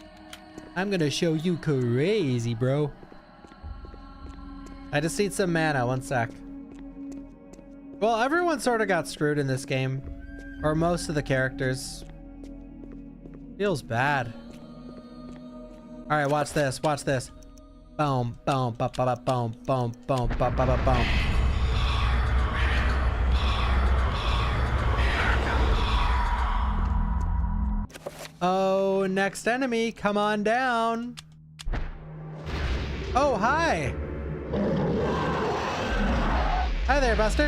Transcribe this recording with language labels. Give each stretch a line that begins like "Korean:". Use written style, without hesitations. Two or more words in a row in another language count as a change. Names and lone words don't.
English: I'm gonna show you crazy, bro. I just need some mana. One sec. Well, everyone sort of got screwed in this game. Or most of the characters. Feels bad. Alright, watch this. Watch this. Boom, boom, ba ba ba boom, boom, boom, ba ba ba boom. Oh, next enemy, come on down. Oh, hi. Hi there, Buster.